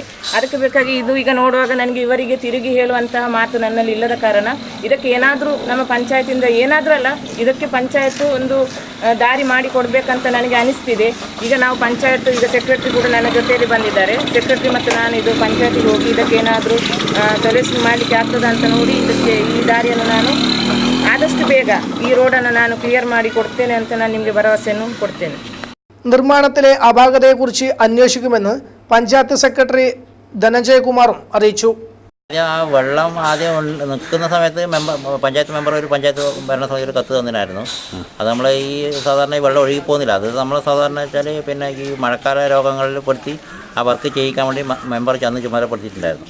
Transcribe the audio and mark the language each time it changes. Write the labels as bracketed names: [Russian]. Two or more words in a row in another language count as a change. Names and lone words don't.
[Kannada] ಅದಕ್ಕೆ ಬೇಕಾಗಿ ಇದು ಈಗ ನೋಡುವಾಗ ನನಗೆ ಇವರಿಗೆ ತಿರುಗಿ ಹೇಳುವಂತಹ ಮಾತು ನನ್ನಲ್ಲಿ ಇಲ್ಲದ ಕಾರಣ ಇದಕ್ಕೆ ಏನಾದರೂ ನಮ್ಮ ಪಂಚಾಯತಿಂದ ಏನಾದರೂ ಅಲ್ಲ, ಇದಕ್ಕೆ ಪಂಚಾಯತ್ ಒಂದು ದಾರಿ ಮಾಡಿ ಕೊಡಬೇಕಂತ ನನಗೆ ಅನಿಸ್ತಿದೆ. ಈಗ ನಾವು ಪಂಚಾಯತ್ ಈಗ ಸೆಕ್ರೆಟರಿ ಕೂಡ ನನ್ನ ಜೊತೆಯಲ್ಲಿ ಬಂದಿದ್ದಾರೆ. ಸೆಕ್ರೆಟರಿ ಮತ್ತು ನಾನು ಇದು ಪಂಚಾಯತಿಗೆ ಹೋಗಿ ಇದಕ್ಕೆ ಏನಾದರೂ ಸೊಲ್ಯೂಷನ್ ಮಾಡಲಿಕ್ಕೆ ಆಗ್ತದೆ ಅಂತ ನೋಡಿ ಇದಕ್ಕೆ ಈ ದಾರಿಯನ್ನು ನಾನು ಆದಷ್ಟು ಬೇಗ ಈ ರೋಡನ್ನು ನಾನು ಕ್ಲಿಯರ್ ಮಾಡಿ ಕೊಡ್ತೇನೆ ಅಂತ ನಾನು ನಿಮಗೆ ಭರವಸೆಯನ್ನು ಕೊಡ್ತೇನೆ. [Malayalam] നിർമ്മാണത്തിലെ അപാകതയെക്കുറിച്ച് അന്വേഷിക്കുമെന്ന് പഞ്ചായത്ത് സെക്രട്ടറി ധനഞ്ജയ് കുമാറും അറിയിച്ചു. ആ വെള്ളം ആദ്യം നിൽക്കുന്ന സമയത്ത് പഞ്ചായത്ത് മെമ്പർ ഒരു പഞ്ചായത്ത് ഭരണസമിതി ഒരു കത്ത് തന്നിട്ടായിരുന്നു. അത് നമ്മൾ ഈ സാധാരണ ഈ വെള്ളം ഒഴുകി പോകുന്നില്ല. അത് നമ്മൾ സാധാരണ വെച്ചാൽ പിന്നെ ഈ മഴക്കാല രോഗങ്ങളിൽ പെടുത്തി ആ വർക്ക് ചെയ്യിക്കാൻ വേണ്ടി മെമ്പർ ചെന്ന് ചുമതലപ്പെടുത്തിയിട്ടുണ്ടായിരുന്നു.